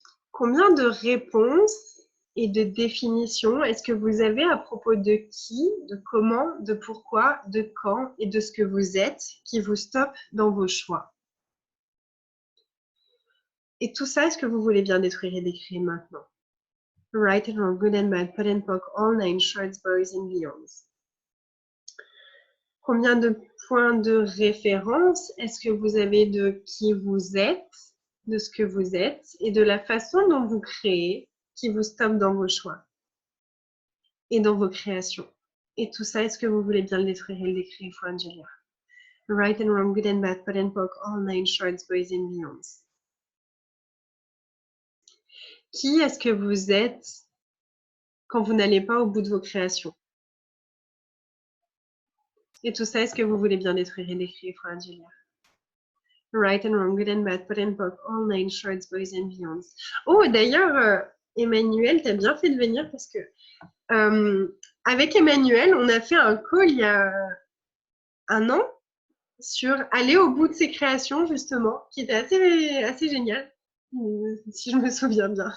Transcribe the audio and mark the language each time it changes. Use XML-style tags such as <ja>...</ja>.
<fr>Combien de réponses et de définitions est-ce que vous avez à propos de qui, de comment, de pourquoi, de quand et de ce que vous êtes qui vous stoppe dans vos choix? Et tout ça, est-ce que vous voulez bien détruire et décrire maintenant?</fr> <en>Right and wrong, good and bad, pot and pock, all nine shorts, boys and beyonds.</en> <fr>Combien de points de référence est-ce que vous avez de qui vous êtes, de ce que vous êtes et de la façon dont vous créez qui vous stoppe dans vos choix et dans vos créations? Et tout ça, est-ce que vous voulez bien le détruire et le décrire for Angelia?</fr> <en>Right and wrong, good and bad, pot and pock, all nine shorts, boys and beyonds.</en> <fr>Qui est-ce que vous êtes quand vous n'allez pas au bout de vos créations? Et tout ça, est-ce que vous voulez bien détruire et décrire for Angelia?</fr> <en>Right and wrong, good and bad, pot and pock, all nine shorts, boys and beyonds.</en> <fr>Oh, d'ailleurs, Emmanuel, t'as bien fait de venir parce que avec Emmanuel, on a fait un call il y a un an sur aller au bout de ses créations, justement, qui était assez génial, si je me souviens bien.</fr>